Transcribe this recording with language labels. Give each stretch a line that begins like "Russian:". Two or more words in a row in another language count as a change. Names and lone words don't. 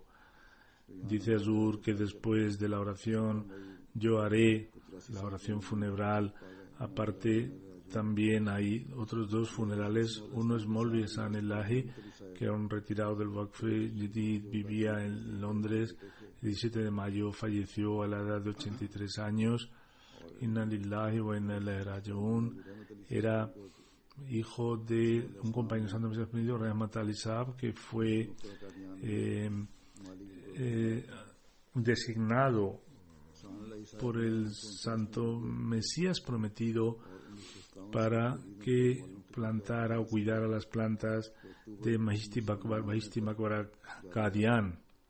Spanish: Dice Azur que después de la oración yo haré la oración funeral. Aparte, también hay otros 2 funerales. Uno es Molvi Ehsan Elahi, que era un retirado del Waqf Jadid, vivía en Londres. El 17 de mayo falleció a la edad de 83 años.
Arabic: إنا لله وإنا إليه راجعون.
Spanish: Era hijo de un compañero santo Mesías Rahmat Ali Saab, que fue designado por el santo Mesías prometido para que plantara o cuidara las plantas de Mahishti Maqbara Qadian.